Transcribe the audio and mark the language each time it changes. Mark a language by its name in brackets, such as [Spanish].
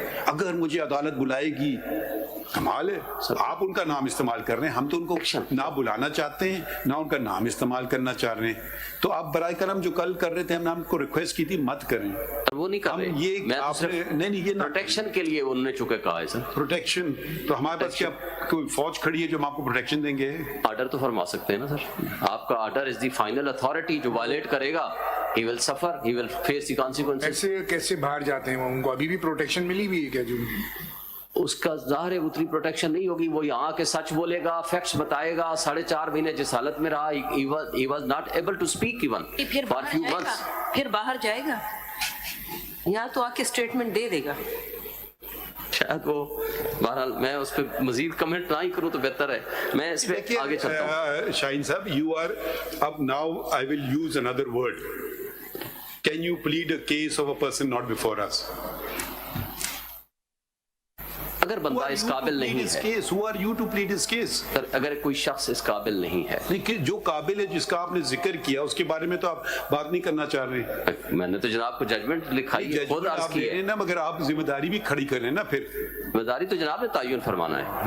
[Urdu] اگر مجھے عدالت بلائے گی, کمال ہے, آپ ان کا نام استعمال کر رہے ہیں, ہم تو ان کو نہ بلانا چاہتے ہیں نہ ان کا نام استعمال کرنا چاہ رہے ہیں. تو آپ برائے کرم جو کل کر رہے تھے, ہم نے آپ کو ریکویسٹ کی تھی مت کریں. وہ نہیں کر رہے, یہ پروٹیکشن کے لیے انہوں نے چکے کہا ہے سر. پروٹیکشن تو ہمارے پاس کیا کوئی فوج کھڑی ہے جو ہم آپ کو پروٹیکشن دیں گے؟ آرڈر تو فرما سکتے ہیں نا سر, آپ کا [English] Order is the final authority. [Urdu] جو وائلیٹ کرے گا [English] he will suffer, he will face the consequences. [Urdu] ایسے کیسے باہر جاتے ہیں, ان کو ابھی بھی پروٹیکشن ملی ہوئی ہے کیا؟ جو اس کا ظاہر ہے اتنی پروٹیکشن نہیں ہوگی. وہ یہاں کے سچ بولے گا, فیکٹس بتائے گا. 4.5 مہینے جس حالت میں رہا, [English] he was not able to speak even for few months. [Urdu] پھر باہر جائے گا, یہاں تو آ کے اسٹیٹمنٹ دے دے گا. شاید وہ, بہرحال میں اس پہ مزید کمنٹ نہ ہی کروں تو بہتر ہے. میں اس پہ آگے چلتا ہوں. [English] شاہین صاحب, you are up now, I will use another word. Can you plead a case of a person not before us? [Urdu] اگر بندہ اس قابل نہیں ہے, [English] Who are you to plead his case? [Urdu] اگر کوئی شخص اس قابل نہیں ہے, نہیں, جو قابل ہے جس کا آپ نے ذکر کیا اس کے بارے میں تو آپ بات نہیں کرنا چاہ رہے. میں نے تو جناب کو ججمنٹ لکھائی ہے, خود عرض کی ہے نا, مگر آپ ذمہ داری بھی کھڑی کریں نا. پھر ذمہ داری تو جناب نے تعین فرمانا ہے.